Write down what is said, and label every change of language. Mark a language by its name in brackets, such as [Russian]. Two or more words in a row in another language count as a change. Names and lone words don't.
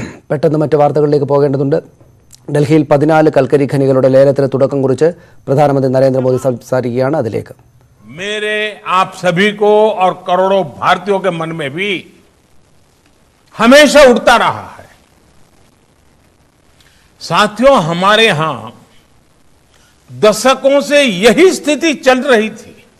[Malayalam] പെട്ടെന്ന് മറ്റ് വാർത്തകളിലേക്ക് പോകേണ്ടതുണ്ട്. ഡൽഹിയിൽ 14 കൽക്കരി ഖനികളുടെ ലേലത്തിന് തുടക്കം കുറിച്ച് പ്രധാനമന്ത്രി നരേന്ദ്രമോദി സംസാരിക്കുകയാണ്. അതിലേക്ക് [Hindi] मेरे आप सभी को और करोड़ों भारतीयों के मन में भी हमेशा उठता रहा है। साथियों, हमारे यहां दशकों से यही स्थिति चल रही थी।